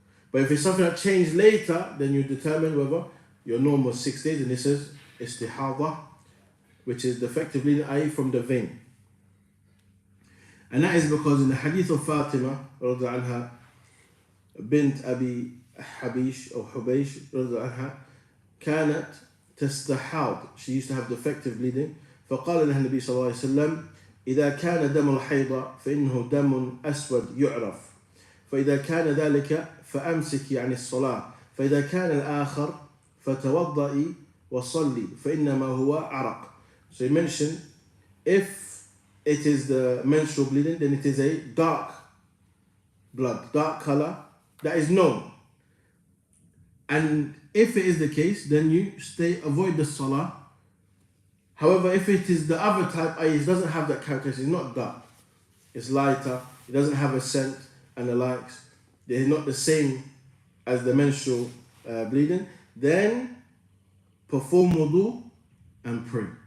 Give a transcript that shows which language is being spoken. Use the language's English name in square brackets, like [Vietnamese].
[English] But if it's something that changed later, then you determine whether your norm was 6 days, and this is istihada, which is effectively the eye from the vein. And that is because in the hadith of Fatima, رضي عنها, bint Abi Habish or Hubaysh, رضي عنها, [Arabic] كانت تستحاض. [English] She used to have defective bleeding. [Arabic] فقال لها النبي صلى الله عليه وسلم: إذا كان دم الحيض فإنه دم أسود يعرف، فإذا كان ذلك فأمسكي عن الصلاة، فإذا كان الآخر فتوضئي وصلي فإنما هو عرق. [English] So he mentioned, if it is the menstrual bleeding, then it is a dark blood, dark color, that is known. And if it is the case, then you avoid the salah. However, if it is the other type, it doesn't have that characteristic, it's not dark, it's lighter, it doesn't have a scent and the likes, they're not the same as the menstrual bleeding, then perform wudu and pray.